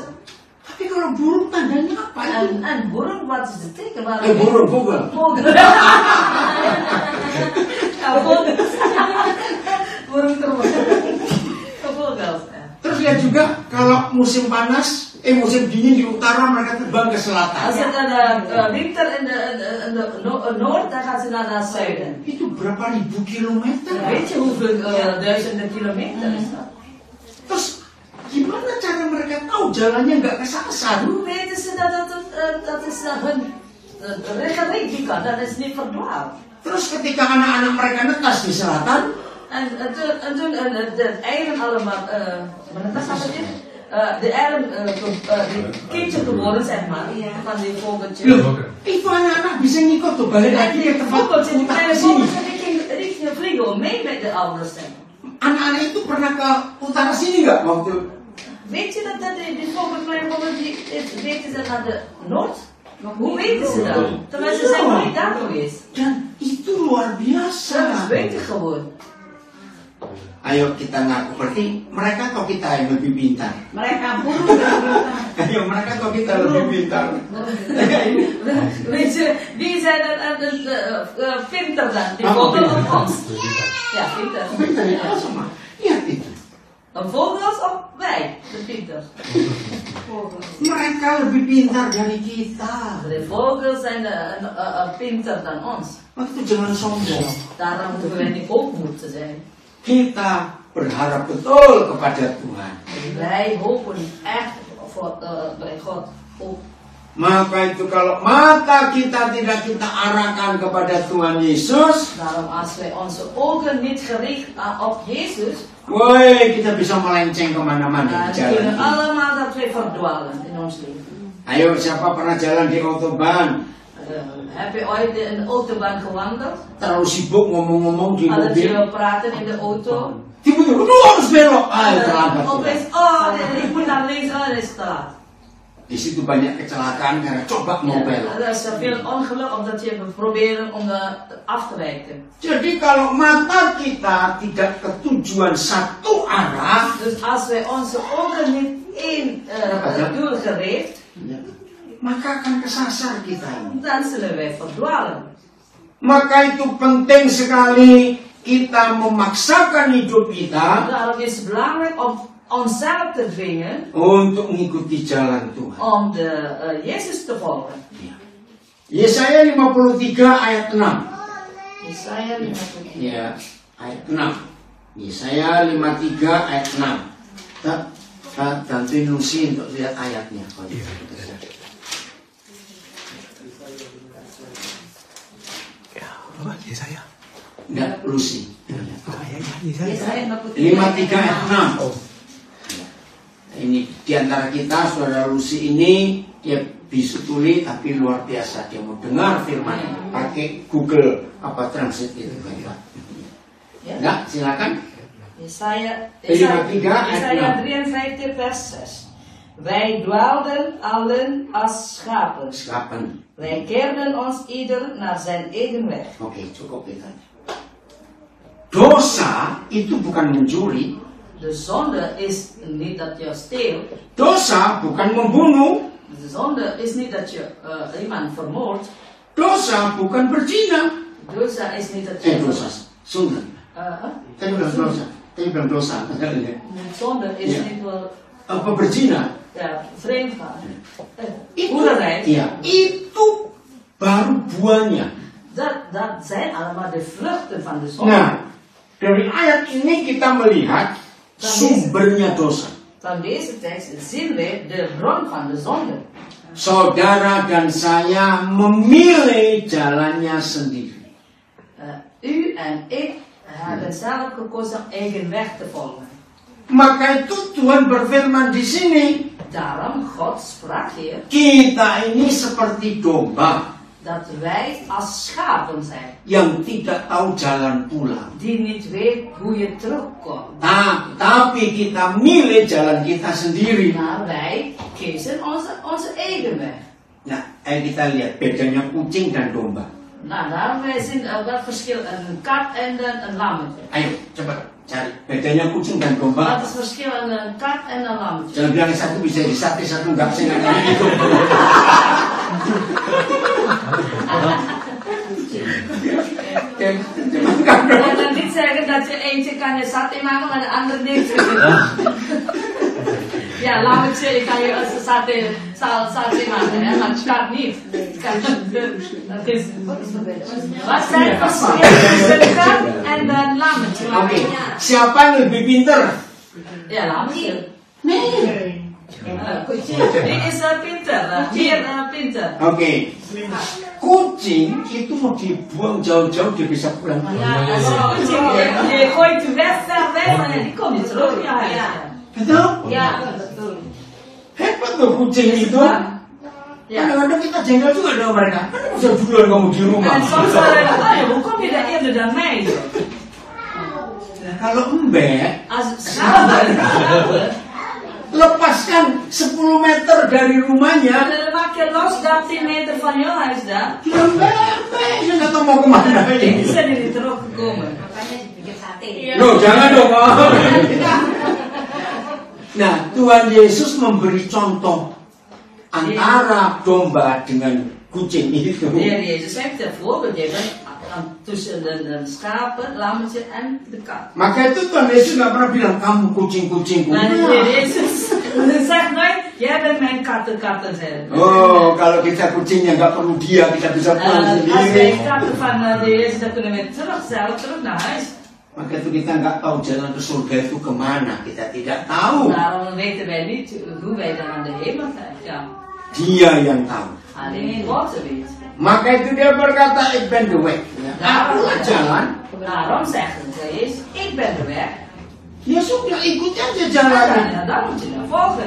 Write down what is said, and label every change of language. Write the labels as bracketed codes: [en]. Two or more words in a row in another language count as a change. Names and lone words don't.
[id] Tapi kalau burung tandanya apa itu? [nl] En burung, wat is de teken? Burung, vogel. Vogel. Ja, vogels. [id] Burung terus. Vogels. Terus lihat juga kalau musim panas, musim dingin di utara mereka terbang ke selatan. [nl] Als het winter in de noord, dan gaat ze naar het zuiden. [id] Itu berapa ribu kilometer? [nl] Weet je hoeveel duizenden kilometer is dat? [id] Terus gimana cara mereka tahu jalannya nggak kesasar? [nl] Hoe weten ze dat is hun regeling die kan, dat is niet verdwaald. [id] Terus ketika anak-anak mereka netas di selatan, [nl] En toen de eieren allemaal, wat gaat het in? De eieren, die kindje geworden, zeg maar, van die vogeltjes. [id] loh, itu anak-anak bisa ngikut tuh balik [nl] En [id] lagi [nl] die [id] ke tempat [nl] vogeltjes, die [id] utara [nl] kleine [id] sini. [nl] vogeltjes, die gingen vliegen mee met de ouders. Zeg maar. [id] Anak-anak itu pernah ke utara sini nggak waktu? [nl] Weet je dat die kleine vogeltjes, die weten ze naar de noord? Hoe weten ze dat? Terwijl ze zijn nooit daar geweest. [id] Dan itu luar biasa. [nl] Ze weten gewoon. [id] Ayo kita ngaku, berarti mereka atau kita yang lebih pintar? Mereka burung. Ayo mereka atau kita lebih pintar? [nl] Weet je, wie zijn er pinter dan? Die vogel of ons? Ja, pinter. [id] Pintar ya sama. Lihat itu. [nl] Een vogels of wij, de pinters? [id] Mereka lebih pintar dari kita. [nl] De vogels zijn pinter dan ons. [id] Maka itu jangan sombong. [nl] Daarom moeten we niet hoogmoed zijn. [id] Kita berharap betul kepada Tuhan. [nl] Wij hopen echt bij God op. [id] Maka itu kalau mata kita tidak kita arahkan kepada Tuhan Yesus, [nl] Daarom als wij onze ogen niet gericht op Jezus, [id] woi kita bisa melenceng kemana-mana [nl] dan [id] di [nl] kunnen [id] jalan. [nl] allemaal dat wij verdwalen in ons leven. [id] Ayo siapa pernah jalan di autobahn? [nl] Heb je ooit in de autobahn gewandeld? [id] Terlalu sibuk ngomong-ngomong di [nl] Hadden [id] mobil. [nl] je praten in de auto? [id] tiba-tiba, lu harus belok. Terlambat. [nl] Opeens, oh, ik moet naar links, oh, dat is te laat. [id] Di situ banyak kecelakaan karena coba mau belok. [nl] Er is veel ongeluk omdat je proberen om af te wijken. [id] Jadi kalau mata kita tidak ke tujuan satu arah, [nl] Dus als wij onze ogen niet één doel gericht, [id] maka akan kesasar kita ini. [nl] dan zullen wij verdwalen. [id] Maka itu penting sekali kita memaksakan hidup kita [nl] Daarom is het belangrijk om onszelf te dwingen [id] untuk mengikuti jalan Tuhan. [nl] om Jezus te volgen. [id] Yesaya 53 ayat 6. [nl] Jesaja 53. [id] Ya, ayat 6. Yesaya 53 ayat 6. Bantuin Lucy untuk lihat ayatnya. Yesaya. Enggak, Lucy. [nl] Jesaja [id] 53 ayat 6. Ini diantara kita, saudara Lucy ini, dia bisu tuli tapi luar biasa. Dia mau dengar firman pakai Google Translate itu. Enggak, silakan. [nl] Jesaja 53 53 vers 6. Wij dwaalden allen als schapen. Schapen. Wij keerden ons ieder naar zijn eigen weg. [id] Oke, cukup itu. Dosa itu bukan mencuri. [nl] De zonde is niet dat je steelt. [id] Dosa bukan membunuh. [nl] De zonde is niet dat je iemand vermoordt. [id] Dosa bukan berzina. [nl] Dosa is niet dat je... Dosa. Zonde. [id] Tadi bilang dosa. Tadi bilang dosa. [nl] Zonde is niet wel... [id] Apa berzina? [nl] Ja, vreemd gaan. Hoererij. [id] Iya. Itu baru buahnya. [nl] Dat zijn allemaal de vruchten van de zonde. [id] Nah, dari ayat ini kita melihat sumbernya dosa. [nl] Van deze tekst zien we de bron van de zonde. [id] Saudara dan saya memilih jalannya sendiri. [nl] U en ik hebben zelf gekozen eigen weg te volgen. [id] Maka itu Tuhan berfirman di sini. [nl] Daarom God sprak hier. [id] Kita ini seperti domba. [nl] Dat wij als schapen zijn. [id] Yang tidak tahu jalan pulang. [nl] Die niet weet hoe je terugkomt. [id] Tapi kita milih jalan kita sendiri. [nl] Maar wij kiezen onze eigen weg. [id] Nah, kita lihat bedanya kucing dan domba. [nl] Nou, daarom wij zien wat verschil een kat en een lammetje. [id] Ayo, coba cari bedanya kucing dan domba. [nl] Wat is het verschil een kat en een lammetje? [id] Jangan bilang satu bisa disate, satu enggak, saya nggak ngerti itu. [nl] En dan niet zeggen dat je eentje kan je saté maken, maar de andere niet. Ja, lammetje kan je als saté maken, hè, maar kat niet. Wat zijn het verschil tussen een kat en een lammetje? [id] Oke, siapa yang lebih pinter? [nl] Ja, lammetje. Nee. Die is pinter, meer pinter. Oke. [id] Kucing itu mau dibuang jauh-jauh dia bisa pulang. [nl] Ja, als kucing je gooit de weg ver weg, maar die komt niet terug. Ja. [id] Betul? [nl] Ja, [id] betul. Hebat tuh kucing itu. [nl] Ja. [id] Kadang-kadang kita jengkel juga dengan mereka. Bisa duluan kamu di rumah. [nl] En soms zeggen we, oh, hoe kom je daar eerder dan mij? [id] Kalau embek, [nl] Als het schapen, [id] lepaskan 10 meter dari rumahnya. [nl] dan maak je los 10 meter van je huis daar. [id] Dia embek, dia nggak tahu mau kemana. Die zijn er niet teruggekomen. Makanya dibikin sate. Loh, jangan dong. Nah, Tuhan Yesus memberi contoh antara domba dengan kucing itu. [nl] De Heer Jezus heeft een voorbeeld gegeven tussen de schapen, lammetje en de kat. [id] Maka itu Tuhan Yesus nggak pernah bilang kamu kucing-kucingku. [nl] Maar de Heer Jezus zegt nooit, jij bent mijn katten zijn. [id] Oh, kalau kita kucingnya nggak perlu dia, kita bisa pulang [nl] Als [id] sendiri. [nl] wij katten van de Heer Jezus, dan kunnen we terug naar huis. [id] Maka itu kita nggak tahu jalan ke surga itu kemana, kita tidak tahu. [nl] Daarom weten wij niet hoe wij dan aan de hemel zijn. Ja. [id] Dia yang tahu. [nl] Alleen God weet. [id] Maka itu dia berkata, [nl] ik ben de weg. [id] Akulah jalan. [nl] Daarom zeggen ze eens, ik ben de weg. [id] Ya sudah, ikuti aja jalannya. [nl] Ja, dan moet je dan volgen.